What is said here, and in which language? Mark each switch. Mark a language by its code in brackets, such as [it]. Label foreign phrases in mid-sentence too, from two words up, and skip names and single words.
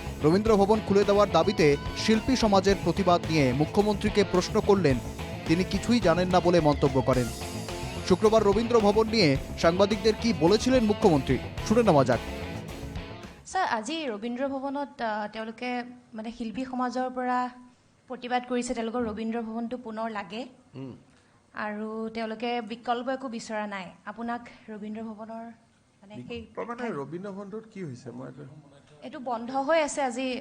[bn] রবীন্দ্র ভবন খুলে দেওয়ার দাবিতে শিল্পী সমাজের প্রতিবাদ নিয়ে মুখ্যমন্ত্রীকে প্রশ্ন করলেন তিনি কিছুই জানেন না বলে মন্তব্য করেন। শুক্রবার রবীন্দ্র ভবন নিয়ে সাংবাদিকদের কি বলেছিলেন মুখ্যমন্ত্রী শুনে নেওয়া যাক। [as] স্যার, আজি রবীন্দ্র ভবনত তেওঁলোকে মানে শিল্পী সমাজৰ পৰা প্ৰতিবাদ কৰিছে, তেওঁলোকৰ ৰবীন্দ্ৰ ভৱনটো পুনৰ লাগে আৰু তেওঁলোকে বিকল্প একো বিচৰা নাই। আপোনাক ৰবীন্দ্ৰ ভৱনৰ মানে ৰবীন্দ্ৰ ভৱনটোত কি হৈছে? মই এইটো বন্ধ হৈ আছে আজি।